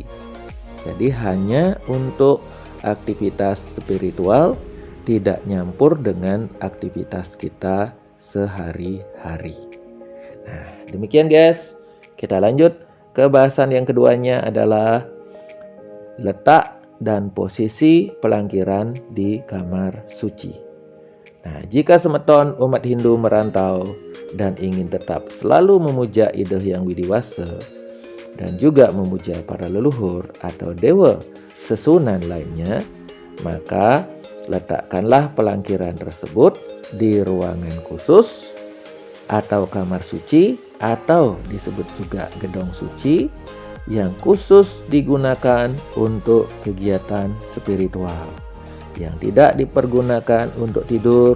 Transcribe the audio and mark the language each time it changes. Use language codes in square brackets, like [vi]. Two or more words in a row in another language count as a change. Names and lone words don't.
[id] Jadi hanya untuk aktivitas spiritual, tidak nyampur dengan aktivitas kita sehari-hari. Nah, demikian guys. Kita lanjut ke bahasan yang keduanya adalah letak dan posisi pelangkiran di kamar suci. Nah, jika semeton umat Hindu merantau dan ingin tetap selalu memuja ide yang widiwasa dan juga memuja para leluhur atau dewa sesunan lainnya, maka letakkanlah pelangkiran tersebut di ruangan khusus atau kamar suci atau disebut juga gedong suci yang khusus digunakan untuk kegiatan spiritual, yang tidak dipergunakan untuk tidur.